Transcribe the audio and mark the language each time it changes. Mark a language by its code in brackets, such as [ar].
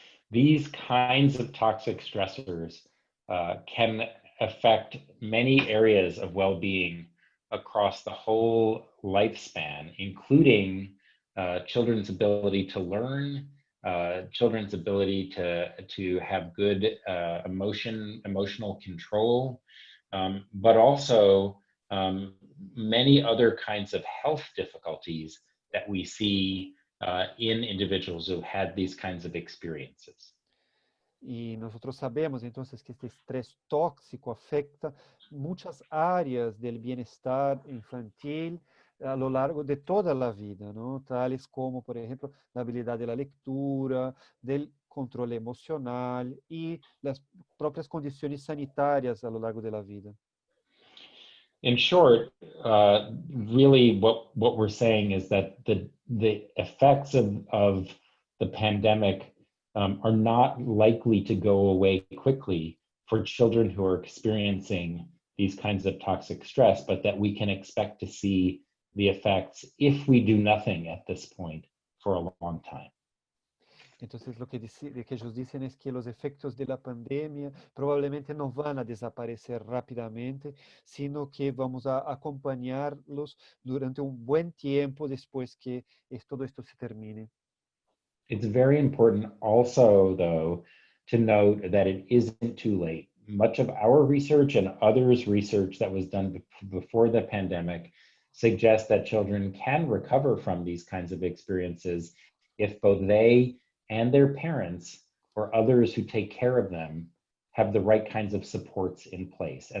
[en] These kinds of toxic stressors can affect many areas of well-being across the whole lifespan, including children's ability to learn, children's ability to have good emotional control, but also many other kinds of health difficulties that we see in individuals who had these kinds of experiences. [es] Y nosotros sabemos entonces que este estrés tóxico afecta muchas áreas del bienestar infantil a lo largo de toda la vida, ¿no? Tales como, por ejemplo, la habilidad de la lectura, del control emocional y las propias condiciones sanitarias a lo largo de la vida. [en] In short, really what we're saying is that the effects of the pandemic are not likely to go away quickly for children who are experiencing these kinds of toxic stress, but that we can expect to see the effects if we do nothing at this point for a long time. [es] Entonces, lo que ellos dicen es que los efectos de la pandemia probablemente no van a desaparecer rápidamente, sino que vamos a acompañarlos durante un buen tiempo después que todo esto se termine. [en] It's very important also, though, to note that it isn't too late. Much of our research and others' research that was done before the pandemic suggests that children can recover from these kinds of experiences if both they and their parents or others who take care of them have the right kinds of supports in place.